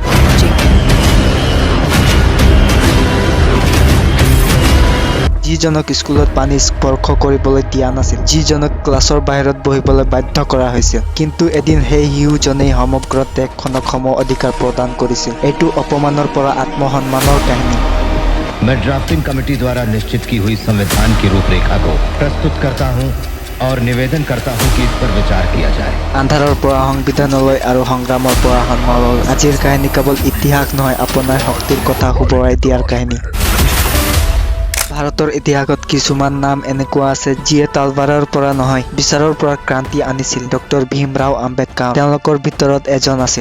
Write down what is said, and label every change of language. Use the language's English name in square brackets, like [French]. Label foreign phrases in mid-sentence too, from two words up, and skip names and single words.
[Assamese] যিজনক স্কুলত পানী স্পৰ্শ কৰিবলৈ দিয়া নাছিল, যিজনক ক্লাছৰ বাহিৰত বহিবলৈ বাধ্য কৰা হৈছিল, কিন্তু এদিন সেই শিশুজনেই সমগ্ৰ দেশখনক সম অধিকাৰ প্ৰদান কৰিছিল। এইটো অপমানৰ পৰা আত্মসন্মানৰ কাহিনী। [Hindi] मैं ड्राफ्टिंग कमेटी द्वारा निश्चित की हुई संविधान की रूपरेखा को प्रस्तुत करता हूं और निवेदन करता हूं कि इस पर विचार किया जाए। [Assamese] আন্ধাৰৰ পৰা সংবিধানলৈ আৰু সংগ্ৰামৰ পৰা সন্মানলৈ। আজিৰ কাহিনী কেৱল ইতিহাস নহয়, আপোনাৰ শক্তিৰ কথা সোঁৱৰাই দিয়াৰ কাহিনী। ভাৰতৰ ইতিহাসত কিছুমান নাম এনেকুৱা আছে যিয়ে তালবাৰৰ পৰা নহয়, বিচাৰৰ পৰা ক্ৰান্তি আনিছিল। ডক্টৰ ভীমৰাও আম্বেদকাৰ তেওঁলোকৰ ভিতৰত এজন আছিল।